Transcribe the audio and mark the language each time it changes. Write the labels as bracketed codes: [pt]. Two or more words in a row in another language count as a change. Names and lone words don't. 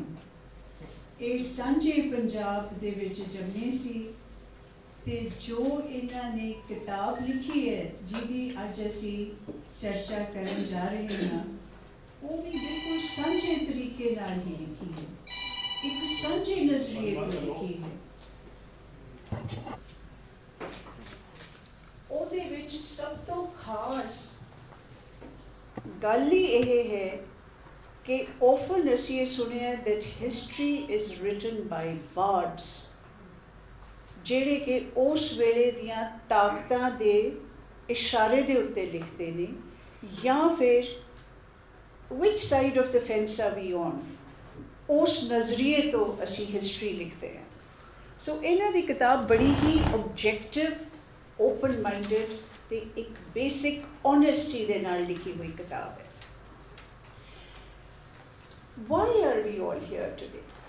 [pa] ਇਹ ਸਾਂਝੇ ਪੰਜਾਬ ਦੇ ਵਿੱਚ ਜੰਮੇ ਸੀ ਤੇ ਜੋ ਇਹਨਾਂ ਨੇ ਕਿਤਾਬ ਲਿਖੀ ਹੈ ਜਿਹਦੀ ਅੱਜ ਅਸੀਂ ਚਰਚਾ ਕਰਨ ਜਾ ਰਹੇ ਹਾਂ, ਉਹ ਵੀ ਬਿਲਕੁਲ ਸਾਂਝੇ ਤਰੀਕੇ ਨਾਲ ਹੀ ਲਿਖੀ ਹੈ, ਇੱਕ ਸਾਂਝੇ ਨਜ਼ਰੀਏ ਤੋਂ ਲਿਖੀ ਹੈ। ਉਹਦੇ ਵਿੱਚ ਸਭ ਤੋਂ ਖਾਸ ਗੱਲ ਹੀ ਇਹ ਹੈ ਕਿ often ਅਸੀਂ ਇਹ ਸੁਣਿਆ [en] that history is written by bards, [pa] ਜਿਹੜੇ ਕਿ ਉਸ ਵੇਲੇ ਦੀਆਂ ਤਾਕਤਾਂ ਦੇ ਇਸ਼ਾਰੇ ਦੇ ਉੱਤੇ ਲਿਖਦੇ ਨੇ, ਜਾਂ ਫਿਰ [en] which side of the fence are we on, [pa] ਉਸ ਨਜ਼ਰੀਏ ਤੋਂ ਅਸੀਂ ਹਿਸਟਰੀ ਲਿਖਦੇ ਹਾਂ। ਸੋ ਇਹਨਾਂ ਦੀ ਕਿਤਾਬ ਬੜੀ ਹੀ ਓਬਜੈਕਟਿਵ, [en] open minded [pa] ਅਤੇ ਇੱਕ [en] basic honesty [pa] ਦੇ ਨਾਲ ਲਿਖੀ ਹੋਈ ਕਿਤਾਬ ਹੈ। [en] why are we all here today?